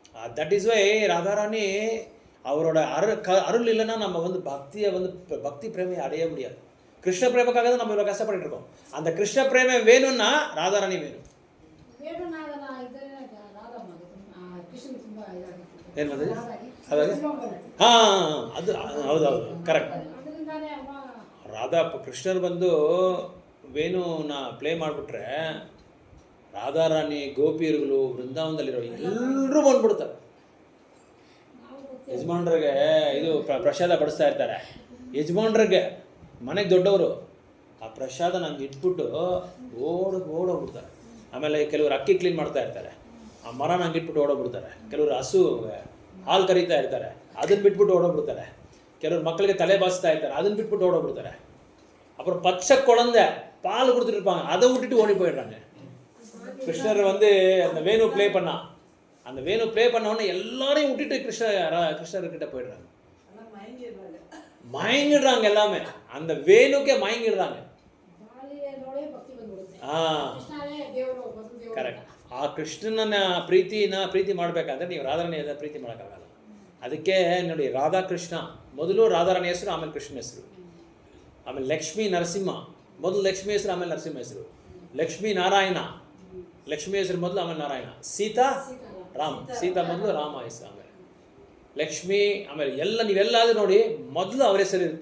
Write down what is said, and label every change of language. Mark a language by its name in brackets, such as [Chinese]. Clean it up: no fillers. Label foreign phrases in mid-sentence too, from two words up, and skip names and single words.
[English] that is why [Tamil] ராதாராணி அவரோட அருள் இல்லைன்னா நம்ம வந்து பக்தியை வந்து பக்தி பிரேமையை அடைய முடியாது. கிருஷ்ண பிரேமக்காக தான் நம்ம இவ்வளோ கஷ்டப்பட்டு இருக்கோம். அந்த கிருஷ்ண பிரேமை வேணும்னா ராதாராணி வேணும். என்னது அதாவது அது [Kannada] ಹೌದು ಕರೆಕ್ಟ್. ರಾಧಾ ಕೃಷ್ಣರು ಬಂದು ವೇಣುನ ಪ್ಲೇ ಮಾಡಿಬಿಟ್ರೆ ರಾಧಾರಾಣಿ ಗೋಪಿಯರುಗಳು ವೃಂದಾವನದಲ್ಲಿರೋ ಎಲ್ಲರೂ ಬಂದ್ಬಿಡ್ತಾರೆ. ಯಜಮಾನ್ರಿಗೆ ಇದು ಪ್ರಸಾದ ಬಡಿಸ್ತಾ ಇರ್ತಾರೆ. ಯಜಮಾನ್ರಿಗೆ ಮನೆಗೆ ದೊಡ್ಡವರು ಆ ಪ್ರಸಾದ ನಂಗೆ ಇಟ್ಬಿಟ್ಟು ಓಡೋಗ್ಬಿಡ್ತಾರೆ. ಆಮೇಲೆ ಕೆಲವರು ಅಕ್ಕಿ ಕ್ಲೀನ್ ಮಾಡ್ತಾ ಇರ್ತಾರೆ, ಆ ಮರ ನಂಗೆ ಇಟ್ಬಿಟ್ಟು ಓಡೋಗ್ಬಿಡ್ತಾರೆ. ಕೆಲವರು ಹಸು ಹಾಲು ಕರೀತಾ ಇರ್ತಾರೆ, ಅದನ್ನ ಬಿಟ್ಬಿಟ್ಟು ಓಡೋಗ್ಬಿಡ್ತಾರೆ. ಕೆಲವರು ಮಕ್ಕಳಿಗೆ ತಲೆ ಬಾಚ್ತಾ ಇರ್ತಾರೆ, ಅದನ್ನ ಬಿಟ್ಬಿಟ್ಟು ஓடோடுறாங்க. [Tamil] அப்புறம் பச்சை குழந்தை பால் கொடுத்துட்டு இருப்பாங்க, அதை விட்டுட்டு ஓடி போயிடுறாங்க. கிருஷ்ணர் வந்து அந்த வேணு ப்ளே பண்ணா, அந்த வேணு ப்ளே பண்ண உடனே எல்லாரையும் விட்டுட்டு கிருஷ்ணர்கிட்ட போயிடுறாங்க. மயங்கிடுறாங்க எல்லாமே, அந்த வேணுக்கே மயங்கிடுறாங்க. [Kannada] ಕರೆಕ್ಟ್. ಆ ಕೃಷ್ಣನ ಪ್ರೀತಿ ಮಾಡಬೇಕಾದ್ರೆ ನೀವು ರಾಧಾರಾಣಿ ಪ್ರೀತಿ ಮಾಡೋಕ್ಕಾಗಲ್ಲ. ಅದಕ್ಕೆ ನೋಡಿ, ರಾಧಾಕೃಷ್ಣ ಮೊದಲು ರಾಧಾರಾಣಿ ಹೆಸರು, ಆಮೇಲೆ ಕೃಷ್ಣ ಹೆಸರು, ಆಮೇಲೆ ಲಕ್ಷ್ಮೀ ನರಸಿಂಹ, ಮೊದಲು ಲಕ್ಷ್ಮೀ ಹೆಸರು ಆಮೇಲೆ ನರಸಿಂಹ ಹೆಸರು, ಲಕ್ಷ್ಮೀ ನಾರಾಯಣ, ಲಕ್ಷ್ಮೀ ಹೆಸರು ಮೊದಲು ಆಮೇಲೆ ನಾರಾಯಣ, ಸೀತಾ ರಾಮ್, ಸೀತಾ ಮೊದಲು, ರಾಮ ಹೆಸರು ಆಮೇಲೆ ಲಕ್ಷ್ಮೀ, ಆಮೇಲೆ ಎಲ್ಲ ನೀವೆಲ್ಲಾದರೂ ನೋಡಿ ಮೊದಲು ಅವ್ರ ಹೆಸರು ಇರುತ್ತೆ.